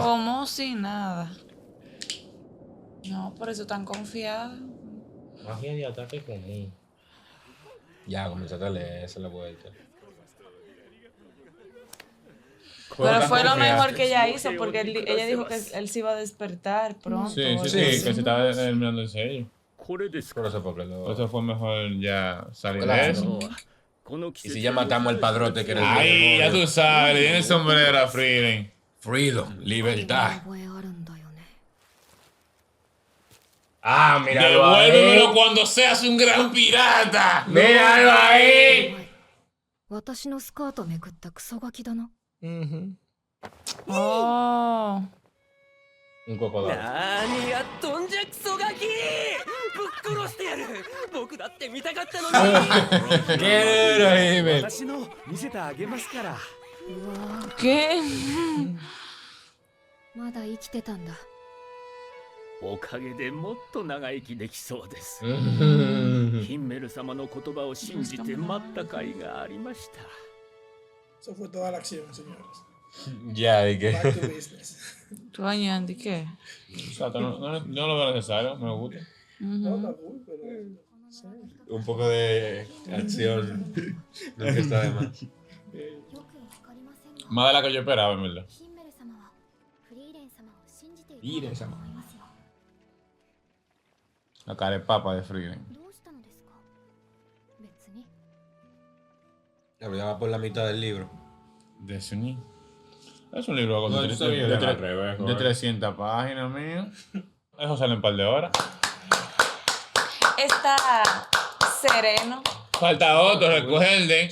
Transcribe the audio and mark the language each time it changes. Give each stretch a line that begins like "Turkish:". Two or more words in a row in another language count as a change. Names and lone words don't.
Spanish: como si nada. No, por eso tan confiada. Magia de ataque común. Ya, comenzaste a leer, esa es la vuelta. Pero fue lo mejor que ella hizo porque ella dijo que él se iba a despertar pronto. Sí, sí, sí, que se estaba terminando el sello.
Japanese: これです
Spanish: Por
Japanese: か
Spanish: eso porque lo... Por eso fue mejor ya salir de Claro. eso.
Japanese: この季
Spanish: Y
Japanese: 節
Spanish: si ya matamos al padrote que era el Ay, ya tú sabes, le tiene el sombrero a Frieden. Freedom, libertad.
Japanese: 覚えあるんだよね。
Spanish: Ah, míralo Devuélvemelo ahí. cuando seas un gran pirata. Míralo ahí.
Japanese: 私のスカートめくったクソガキだな。
Spanish: Oh. Un cocodrilo.
Japanese: 何やっとんじゃクソガキぶっ殺してやる僕だって見たかったのに
Spanish: Qué duro, Himmel.
Japanese: 私の見せてあげますから
Spanish: ¿Qué?
Japanese: まだ生きてたんだ。おかげでもっと長生きできそうですヒンメル様の言葉を信じて待った甲斐がありました
Spanish: Eso fue toda la acción, señores. Ya, ¿y
English: Back
Spanish: qué?
English: to business.
Spanish: ¿Tú, Andy, qué? Exacto, no lo veo necesario, me gusta. No, está cool, pero... Un poco de acción. Nunca está de más.
Japanese: よくわかりませんが、
Spanish: Más de la que yo esperaba, en verdad.
Japanese: ヒンメル様はフリーレン様を信じていフリーレン様と思いますよ。
Spanish: La cara de papa de Frieden.
Japanese: どうしたのですか？別に。
Spanish: Ya va por la mitad del libro. De Sunny. Es un libro No, está bien, al revés, de joder. 300 páginas, mío. Eso sale en un par de horas. Está sereno. Falta otro, recuerden.